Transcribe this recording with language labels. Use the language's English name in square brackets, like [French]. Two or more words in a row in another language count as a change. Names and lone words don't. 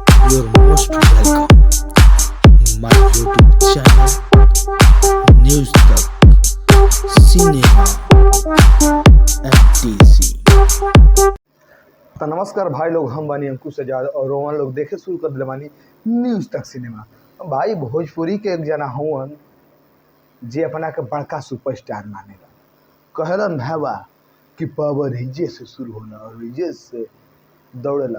[English] You're most welcome. My YouTube channel, News Talk, Cinema, FTC. [Bhojpuri] तो नमस्कार भाई लोग, हम बानी अंकुश आजाद और रोहन लोग देखे शुरू कर दिले बानी न्यूज़ तक सिनेमा। भाई भोजपुरी के एक जना हुवन जे अपना के बड़का सुपरस्टार मानेला। कहलन भावा कि पावर हिजे से शुरू होला और हिजे से दौड़ेला।